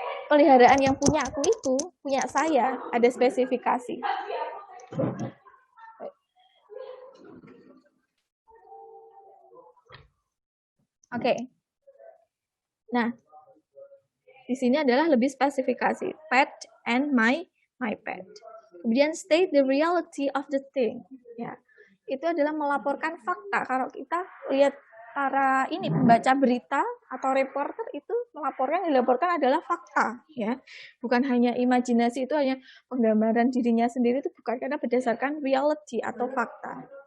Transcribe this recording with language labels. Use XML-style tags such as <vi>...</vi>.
<id>Peliharaan yang punya aku itu, punya saya, ada spesifikasi. Oke. Nah, di sini adalah lebih spesifikasi.</id> <en>Pet and my pet.</en> <id>Kemudian</id> <en>state the reality of the thing.</en> <id>Ya, itu adalah melaporkan fakta. Kalau kita lihat para pembaca berita atau reporter itu dilaporkan adalah fakta, ya, bukan hanya imajinasi, itu hanya penggambaran dirinya sendiri, itu bukan, karena berdasarkan reality atau fakta.</id>